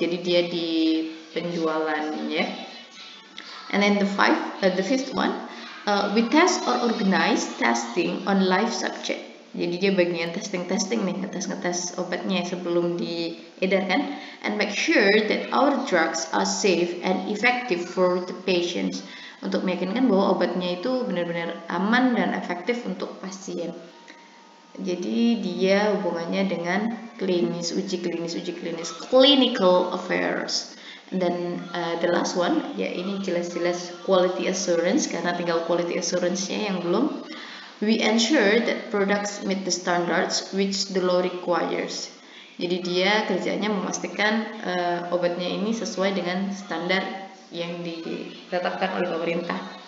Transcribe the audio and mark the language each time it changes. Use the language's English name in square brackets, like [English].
[Indonesian] Jadi dia di penjualan ya. [English] And then the fifth one, we test or organize testing on live subject. [Indonesian] Jadi dia bagian testing nih, ngetes obatnya sebelum diedarkan, [English] and make sure that our drugs are safe and effective for the patients. [Indonesian] Untuk meyakinkan bahwa obatnya itu benar-benar aman dan efektif untuk pasien. Jadi dia hubungannya dengan uji klinis, clinical affairs. Dan [English] the last one, [Indonesian] ya ini jelas-jelas quality assurance, karena tinggal quality assurance-nya yang belum. [English] We ensure that products meet the standards which the law requires. [Indonesian] Jadi dia kerjanya memastikan obatnya ini sesuai dengan standar yang ditetapkan oleh pemerintah.